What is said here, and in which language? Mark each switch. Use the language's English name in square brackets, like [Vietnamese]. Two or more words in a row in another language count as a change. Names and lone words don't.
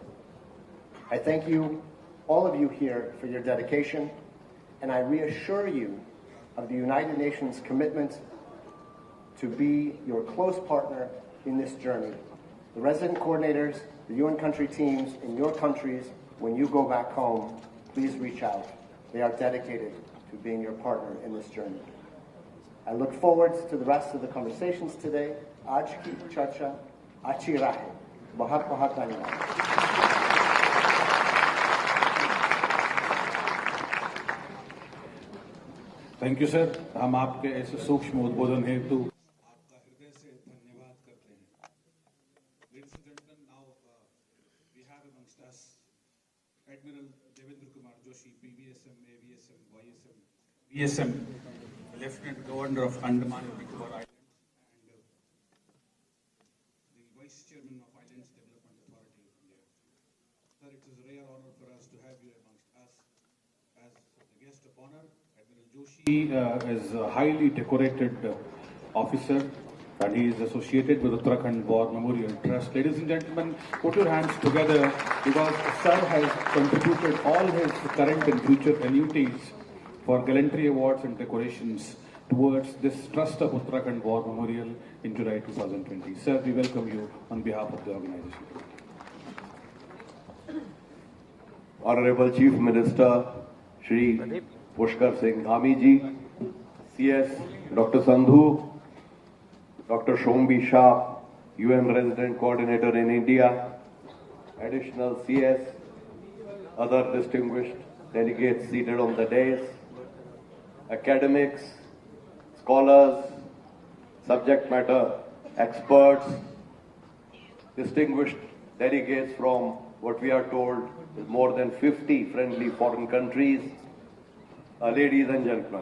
[English] I thank you, all of you here, for your dedication, and I reassure you of the United Nations commitment to be your close partner in this journey. The resident coordinators, the UN country teams in your countries, when you go back home, please reach out. They are dedicated to being your partner in this journey. I look forward to the rest of the conversations today. [Hindi] आज की चर्चा अच्छी रहे. बहुत बहुत धन्यवाद. [English] Thank you sir. [Hindi] हम आपके ऐसे सूक्ष्म उद्बोधन हेतु आपका हृदय से धन्यवाद करते हैं। [English] Ladies and gentlemen, now we have amongst us Admiral Devendra Kumar Joshi, PVSM, AVSM, YSM, BSM, Lieutenant Governor of Andaman and Nicobar Islands, and the Vice Chairman of Islands Development Authority of India. Sir, it is a rare honor for us to have you amongst us as a guest of honor. Joshi is a highly decorated officer, and he is associated with Uttarakhand War Memorial Trust. Ladies and gentlemen, put your hands together, because Sir has contributed all his current and future annuities for gallantry awards and decorations towards this Trust of Uttarakhand War Memorial in July 2020. Sir, we welcome you on behalf of the organization. Honorable Chief Minister, Shri pushkarsinghdhami ji, CS Dr. Sandhu, Dr. Shombi Shah, UN Resident Coordinator in India, additional CS, other distinguished delegates seated on the dais, academics, scholars, subject matter experts, distinguished delegates from what we are told is more than 50 friendly foreign countries, ladies and gentlemen.